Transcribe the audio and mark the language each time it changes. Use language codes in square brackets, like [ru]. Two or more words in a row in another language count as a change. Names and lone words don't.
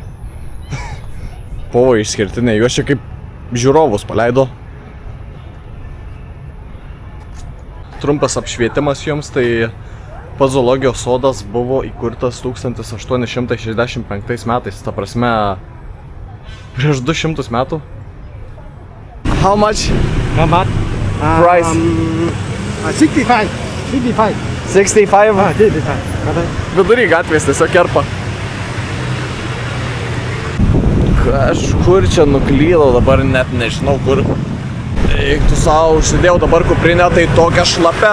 [lt] Buvo išskirtiniai, juos čia kaip žiūrovus paleido. Trumpas apšvietimas jums, tai pats zoologijos sodas buvo įkurtas 1865 metais, ta prasme, prieš 200 metų. [en] How much? How much? Price? 65. 65. 65? 65. [lt] Vidury gatvės tiesiog kerpa. Kažkur čia nuklydau, dabar net nežinau kur. Eik tu savo, užsidėjau dabar kuprinę, tai tokia šlapia.